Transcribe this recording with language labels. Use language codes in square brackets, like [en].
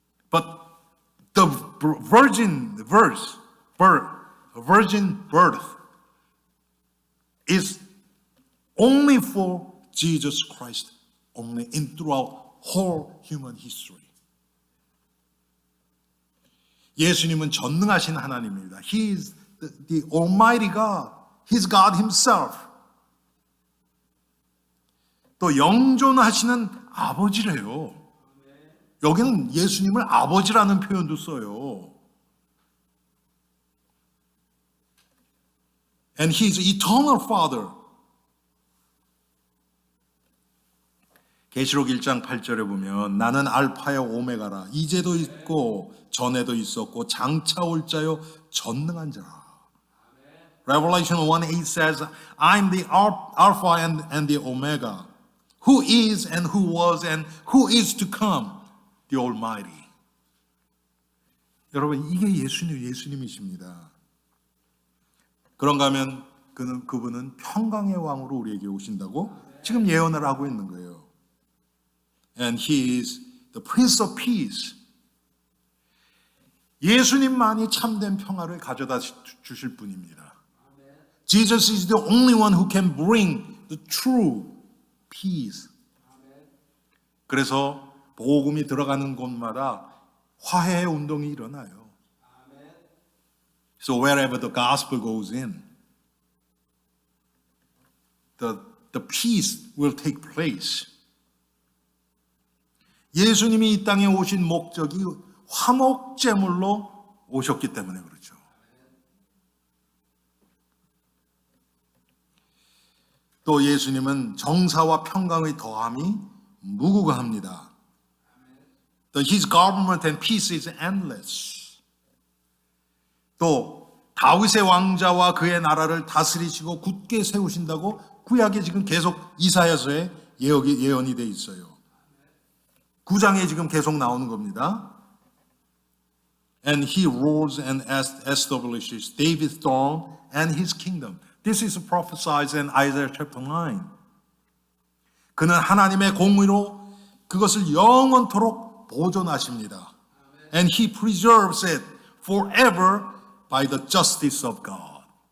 [en] But the virgin birth is only for Jesus Christ, only in throughout whole human history. [ko] 예수님은 전능하신 하나님입니다. [en] He is the Almighty God. He's God Himself. [ko] 또 영존하시는 아버지래요. 여기는 예수님을 아버지라는 표현도 써요. [en] And He's eternal Father. [ko] 계시록 1장 8절에 보면 나는 알파요 오메가라. 이제도 있고 전에도 있었고 장차 올 자요 전능한 자라. [en] Revelation 1:8 says, I'm the Alpha and the Omega, who is and who was and who is to come, the Almighty. [ko] 여러분 이게 예수님이십니다. 그런가 하면 그분은 평강의 왕으로 우리에게 오신다고 지금 예언을 하고 있는 거예요. [en] And He is the Prince of Peace. [ko] 예수님만이 참된 평화를 가져다 주실 분입니다. [en] Jesus is the only one who can bring the true peace. [ko] 그래서 복음이 들어가는 곳마다 화해의 운동이 일어나요. [en] So wherever the gospel goes in, the peace will take place. [ko] 예수님이 이 땅에 오신 목적이 화목제물로 오셨기 때문에 그렇죠. 또 예수님은 정사와 평강의 더함이 무궁합니다. [en] His government and peace is endless. [ko] 또 다윗의 왕자와 그의 나라를 다스리시고 굳게 세우신다고 구약에 지금 계속 이사야서에 예언이 돼 있어요. 9장에 지금 계속 나오는 겁니다. [en] and he rules and establishes David's throne and his kingdom. This is prophesied in Isaiah chapter 9. [ko] 그는 하나님의 공의로 그것을 영원토록 보존하십니다. [en] And he preserves it forever by the justice of God.